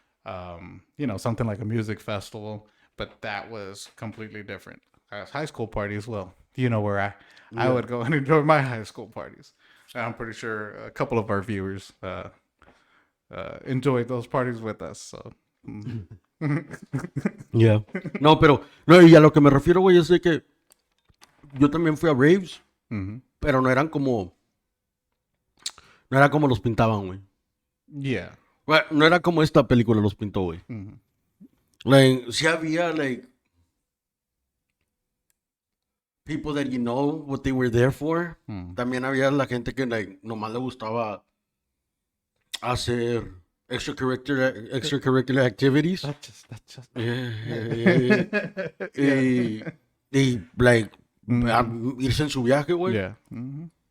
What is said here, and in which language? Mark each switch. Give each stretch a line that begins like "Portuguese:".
English: Something like a music festival, but that was completely different. As high school parties, well, where I Yeah. would go and enjoy my high school parties. I'm pretty sure a couple of our viewers enjoyed those parties with us. So, mm. Yeah.
Spanish: No, pero no, y a lo que me refiero, güey, es de que yo también fui a raves, Hmm. pero no era como los pintaban, güey.
English: Yeah.
Spanish: Bueno, no era como esta película los pintó, güey. Hmm.
English: Like,
Spanish: sí había,
English: like, people that you know what they were there for. Hmm.
Spanish: También había la gente que, like, nomás le gustaba hacer
English: extracurricular activities. That's just. Yeah, yeah, yeah, Yeah. yeah. Like, Mhm.
Spanish: irse en su viaje, güey.
English: Yeah. Hmm.